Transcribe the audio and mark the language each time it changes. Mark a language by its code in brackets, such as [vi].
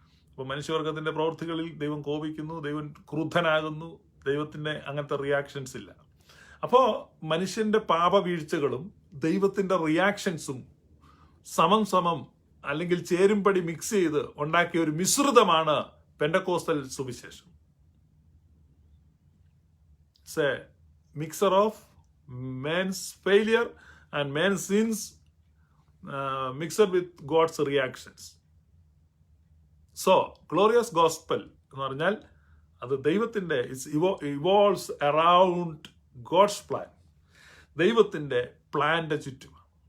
[ml] അപ്പൊ മനുഷ്യവർഗത്തിന്റെ പ്രവൃത്തികളിൽ ദൈവം കോപിക്കുന്നു, ദൈവം ക്രുദ്ധനാകുന്നു. ദൈവത്തിന്റെ അങ്ങനത്തെ റിയാക്ഷൻസ് ഇല്ല. അപ്പോ മനുഷ്യന്റെ പാപവീഴ്ചകളും ദൈവത്തിന്റെ റിയാക്ഷൻസും സമം അല്ലെങ്കിൽ ചേരുംപടി മിക്സ് ചെയ്ത് ഉണ്ടാക്കിയ ഒരു മിശ്രിതമാണ് പെന്തക്കോസ്തൽ സുവിശേഷം. [en] It's a mixer of man's failure and man's sins mixed with God's reactions. So, glorious gospel [ml] എന്ന് പറഞ്ഞാൽ അത് ദൈവത്തിന്റെ [en] Evolves around God's plan. [ml] ദൈവത്തിന്റെ പ്ലാന്റെ ചുറ്റുമാണ്.